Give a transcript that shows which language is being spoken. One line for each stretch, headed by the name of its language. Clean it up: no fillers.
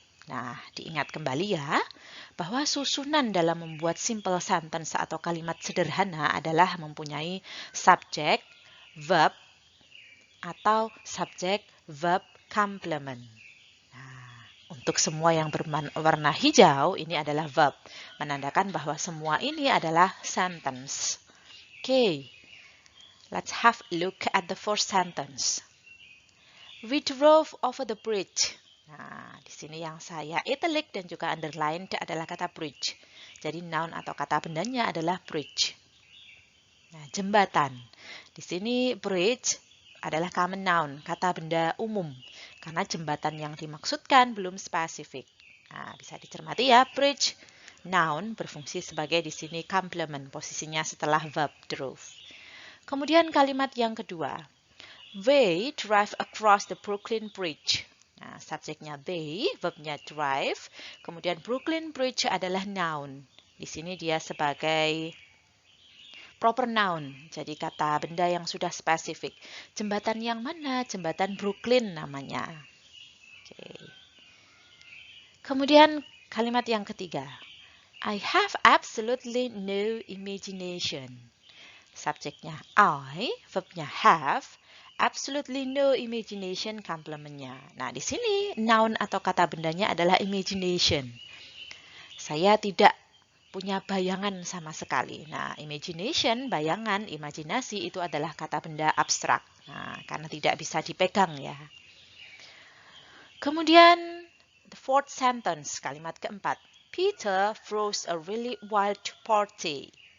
Indonesian: Nah, diingat kembali ya, bahwa susunan dalam membuat simple sentence atau kalimat sederhana adalah mempunyai subject, verb, atau subject, verb, complement. Nah, untuk semua yang berwarna hijau, ini adalah verb, menandakan bahwa semua ini adalah sentence.
English: Okay, let's have a look at the first sentence. We drove over the bridge.
Indonesian: Nah, di sini yang saya italic dan juga underline adalah kata bridge. Jadi noun atau kata bendanya adalah bridge. Nah, jembatan. Di sini bridge adalah common noun, kata benda umum. Karena jembatan yang dimaksudkan belum spesifik. Nah, bisa dicermati ya, bridge noun berfungsi sebagai di sini complement, posisinya setelah verb drove. Kemudian kalimat yang kedua.
English: They drive across the Brooklyn Bridge.
Indonesian: Nah, subjeknya they, verbnya drive. Kemudian Brooklyn Bridge adalah noun. Di sini dia sebagai proper noun. Jadi kata benda yang sudah spesifik. Jembatan yang mana? Jembatan Brooklyn namanya. Oke. Kemudian kalimat yang ketiga.
English: I have absolutely no imagination.
Indonesian: Subjeknya I, verbnya have,
English: absolutely no imagination
Indonesian: complementnya. Nah, di sini noun atau kata bendanya adalah imagination. Saya tidak punya bayangan sama sekali. Nah, imagination, bayangan, imajinasi itu adalah kata benda abstrak. Nah, karena tidak bisa dipegang ya. Kemudian,
English: the fourth sentence,
Indonesian: kalimat keempat.
English: Peter throws a really wild party.